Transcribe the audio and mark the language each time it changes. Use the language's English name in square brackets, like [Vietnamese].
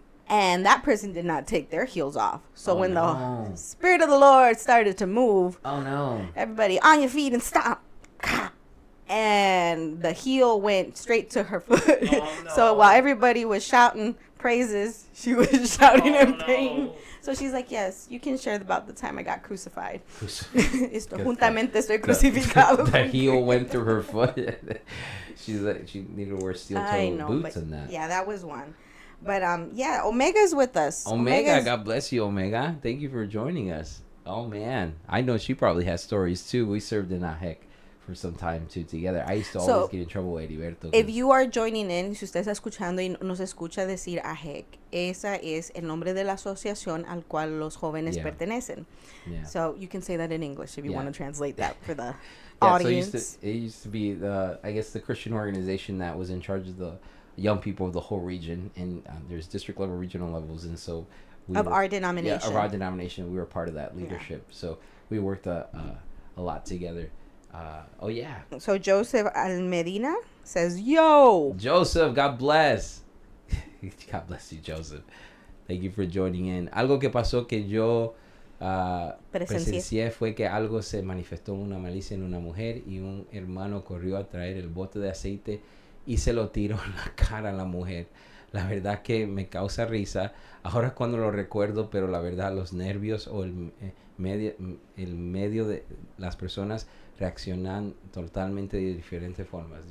[English] And that person did not take their heels off. So when the Spirit of the Lord started to move, everybody on your feet and stop. And the heel went straight to her foot. So while everybody was shouting praises, she was shouting in pain. So she's like, yes, you can share about the time I got crucified. [Spanish] Juntamente estoy crucificado. [English] The heel went through her foot. She's like, she needed to wear steel-toe boots and that. Yeah, that was one. But Omega's with us. Omega, God bless you, Omega. Thank you for joining us. Oh man, I know she probably has stories too. We served in AHEC for some time too together. I used to always get in trouble with Heriberto. If you are joining in, [Spanish] si usted está escuchando y nos escucha decir AHEC, esa es el nombre de la asociación al cual los jóvenes pertenecen. [English] Yeah. So you can say that in English if you want to translate that for the audience. So it used to be the Christian organization that was in charge of the young people of the whole region, and there's district level, regional levels, and so our denomination. Yeah, of our denomination, we were part of that leadership. Yeah. So we worked a lot together. So Joseph Almedina says, yo. Joseph, God bless. God bless you, Joseph. Thank you for joining in. [Spanish] Algo que pasó que yo presencié fue que algo se manifestó una malicia en una mujer y un hermano corrió a traer el bote de aceite y se lo tiró en la cara a la mujer. La verdad que me causa risa ahora cuando lo recuerdo, pero la verdad los nervios o el medio de las personas reaccionan totalmente de diferentes formas.